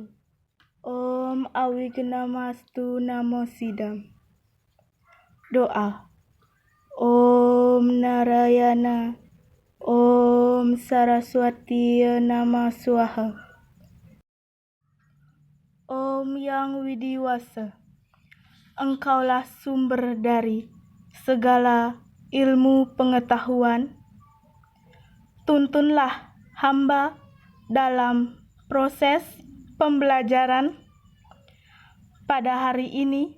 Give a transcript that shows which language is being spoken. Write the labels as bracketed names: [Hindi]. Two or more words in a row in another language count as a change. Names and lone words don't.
[Sanskrit] ॐ अविघ्नमस्तु नमो सिद्धम्. [Indonesian] Doa. Om Narayana. [Sanskrit] ॐ सरस्वती नमः स्वाहा. [Indonesian] Om Yang Widiwasa. Engkaulah sumber dari segala ilmu pengetahuan. Tuntunlah hamba dalam proses pembelajaran pada hari ini.